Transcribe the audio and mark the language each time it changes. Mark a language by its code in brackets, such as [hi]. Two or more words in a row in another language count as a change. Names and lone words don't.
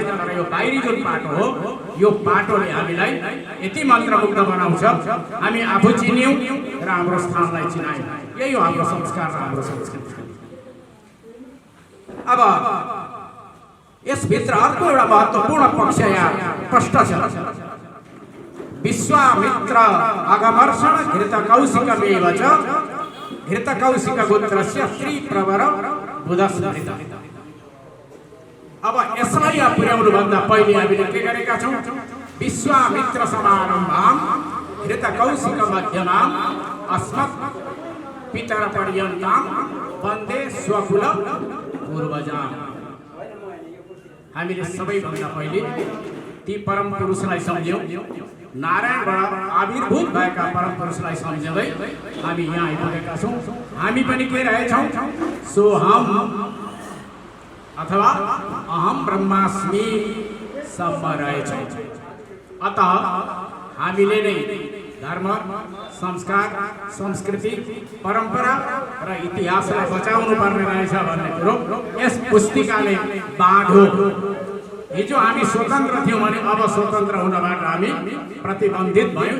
[ne] तर यो बाहिरी जुन पाटो हो यो पाटोले हामीलाई यति मन्त्रमुग्ध बनाउँछ हामी आफू चिन्यौँ र हाम्रो स्थानलाई चिनायौँ। यही हो हाम्रो संस्कार र हाम्रो संस्कृति। अब यसभित्र अर्को एउटा महत्त्वपूर्ण पक्ष यहाँ प्रष्ट छ। [sa] विश्वामित्र अगमर्षण घृत कौशिकमेव च घृत कौशिक गोत्रस्य श्री प्रवर बुधस्मृत। [ne] अब यसलाई पुर्याउनु भन्दा पहिले हामीले के गरेका छौँ? [sa] विश्वामित्र समारम्भम घृतकौशिक मध्यमाम् अस्मत् पितरपर्यन्तां वन्दे स्वकुल पूर्वजाम्। [ne] हामीले सबैभन्दा पहिले ती परम पुरुषलाई सम्झ्यौँ, नारायणबाट आविर्भूत भएका परम पुरुषलाई सम्झँदै हामी यहाँ आइपुगेका छौँ। हामी पनि के रहेछौँ? सोहम अथवा [sa] अहम ब्रह्मास्मि [ne] सम्म रहेछौँ। अतः हामीले नै धर्म, संस्कार, संस्कृति, परम्परा र इतिहासलाई बचाउनु पर्ने रहेछ भन्ने कुरो यस पुस्तिकाले बाँध्यो। हिजो हामी स्वतन्त्र थियौँ भने अब स्वतन्त्र हुनबाट हामी प्रतिबन्धित भयौँ।